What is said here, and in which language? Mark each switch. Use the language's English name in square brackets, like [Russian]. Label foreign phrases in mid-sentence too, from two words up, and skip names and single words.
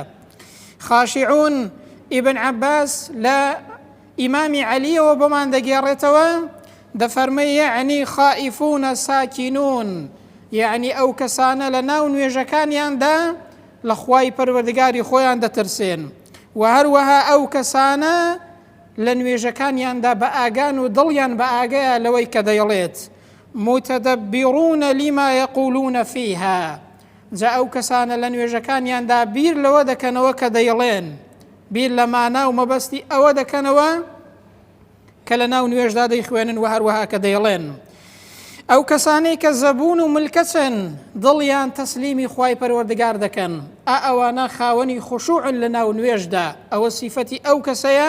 [Central Kurdish] خاشعون ئیبن عەباس لە ئیمامی عەلیەوە بۆمان دەگێڕێتەوە، دەفەرمێ [Arabic] یعنی خائفون ساکینون، [Central Kurdish] یعنی ئەو کەسانە لە ناو نوێژەکانیاندا لە خوای پەروەردگاری خۆیان دەترسێن، و هەروەها ئەو کەسانە لە نوێژەکانیاندا بە ئاگان و دڵیان بە ئاگایە لەوەی کە دەیڵێت. [Arabic] متدبرون لما يقولون فيها، [Central Kurdish] جا ئەو کەسانە لە نوێژەکانیاندا بیر لەوە دەکەنەوە کە دەیڵێن، بیر لە مانا و مەبەستی ئەوە دەکەنەوە کە لە ناو نوێژدا دەیخوێنن و هەروەها کە دەیڵێن. ئەو کەسانەی کە زەبون و ملکەچن دڵیان تەسلیمی خوای پەروەردگار دەکەن، ئەوانە خاوەنی خشوعن لە ناو نوێژدا، ئەوە سیفەتی ئەو کەسەیە.